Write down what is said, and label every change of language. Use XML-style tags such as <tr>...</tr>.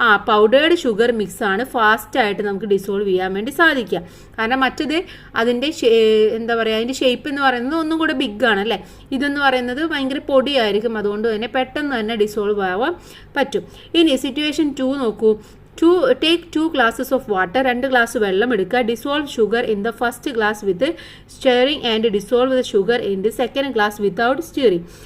<ml>Powdered sugar മിക്സാണ് ഫാസ്റ്റായിട്ട് നമുക്ക് dissolve ചെയ്യാൻ വേണ്ടി സാധിക്കുക. കാരണം മറ്റത് അതിൻ്റെ എന്താ പറയുക, അതിൻ്റെ ഷേപ്പ് എന്ന് പറയുന്നത് ഒന്നും കൂടെ ബിഗ് ആണ് അല്ലേ. ഇതെന്ന് പറയുന്നത് ഭയങ്കര പൊടിയായിരിക്കും, അതുകൊണ്ട് തന്നെ പെട്ടെന്ന് തന്നെ ഡിസോൾവ് ആവാൻ പറ്റും. ഇനി സിറ്റുവേഷൻ 2 നോക്കൂ.</ml> <en>Take 2 glasses of water,</en> <ml>2 glass വെള്ളം എടുക്കുക.</ml> <en>Dissolve sugar in the first glass with stirring and dissolve the sugar in the second glass without stirring.</en>